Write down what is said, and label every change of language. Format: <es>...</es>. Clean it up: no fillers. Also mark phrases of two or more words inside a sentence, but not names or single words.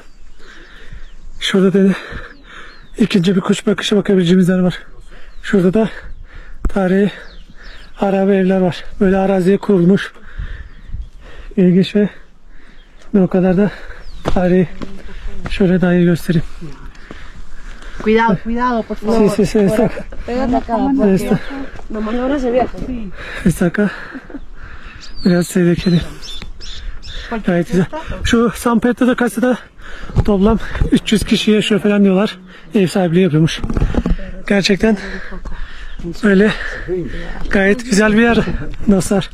<tr>Şurada da ikinci bir kuş bakışı bakabileceğimiz yer var. Şurada da tarihi harabe evler var. Böyle araziye kurulmuş. İlginç ve o kadar da tarihi. Şöyle daha iyi göstereyim.</tr> <es>Cuidado, cuidado, por favor. Sí, está acá. Pégate acá, porque la maniobra se viaja. Está acá.</es> <tr>Biraz tehlikeli. Gayet güzel. Şu San Pedro de Casa'da toplam 300 kişi yaşıyor falan diyorlar. Ev sahipliği yapıyormuş. Gerçekten öyle gayet güzel bir yer dostlar.</tr>